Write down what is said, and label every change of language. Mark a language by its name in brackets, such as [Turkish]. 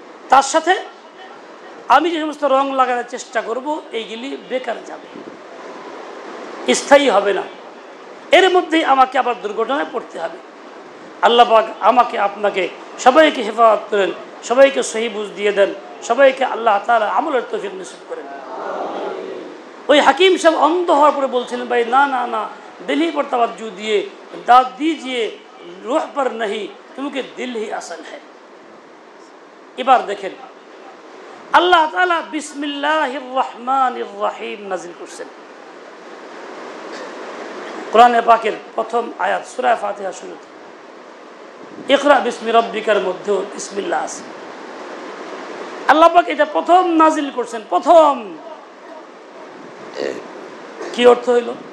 [Bangla] তার সাথে আমি যে সমস্ত রং লাগানোর চেষ্টা করব, এইগুলি বেকার যাবে, স্থায়ী হবে না। এর মধ্যেই আমাকে আবার দুর্ঘটনায় পড়তে হবে। আল্লাহ পাক আমাকে আপনাকে সবাইকে হেফাজত করেন, সবাইকে সহি বুঝ দিয়ে দেন, সবাইকে আল্লাহ তাআলা আমলের তৌফিক নসিব করেন। ওই হাকিম সাহেব অন্ধ হওয়ার পরে বলছিলেন, ভাই না না না, [Hindi] दिल ही पर तवज्जो दिए, दाद दीजिए रूह पर नहीं, क्योंकि दिल ही असल है। [Bangla] এবার দেখেন, আল্লাহ তাআলা বিসমিল্লাহির রহমানির রহিম নাযিল করছেন। কোরআনে পাকের প্রথম আয়াত সূরা ফাতিহা শুরুতে ইকরা বিসমি রাব্বিকার মধ্যে বিসমিল্লাহ আছে। আল্লাহ পাক এটা প্রথম নাযিল করছেন। প্রথম কি অর্থ হইল?